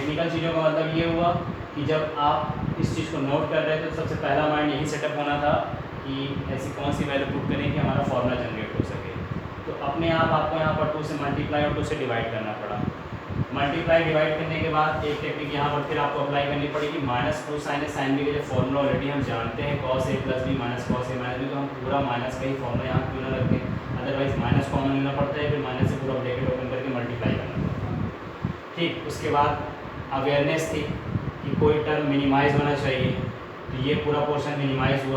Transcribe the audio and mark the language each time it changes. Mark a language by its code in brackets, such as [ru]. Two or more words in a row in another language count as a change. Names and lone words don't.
[hi] टेक्निकल चीज़ों का मतलब ये हुआ कि जब आप इस चीज़ को नोट कर रहे थे तो सबसे पहला माइंड यही सेटअप होना था कि ऐसी कौन सी [en] value put [hi] करें कि हमारा [en] formula generate [hi] हो सके। तो अपने आप आपको यहाँ पर 2 से मल्टीप्लाई और 2 से डिवाइड करना पड़ा। [en] multiply divide [hi] करने के बाद एक टेक्निक यहाँ पर फिर आपको अप्लाई करनी पड़ेगी, -2 sin A sin B के जो [en] formula already [hi] हम जानते हैं cos A + B - cos A - B, तो हम पूरा माइनस का ही फॉर्मूला यहाँ क्यों ना रखें, [en] otherwise minus common [hi] लेना पड़ता है, फिर माइनस से पूरा [en] bracket open [hi] करके मल्टीप्लाई करना पड़ता है, ठीक। उसके बाद अवेयरनेस थी कि कोई [en] term minimize [hi] होना चाहिए, तो ये पूरा [en] portion minimize [hi] हुआ।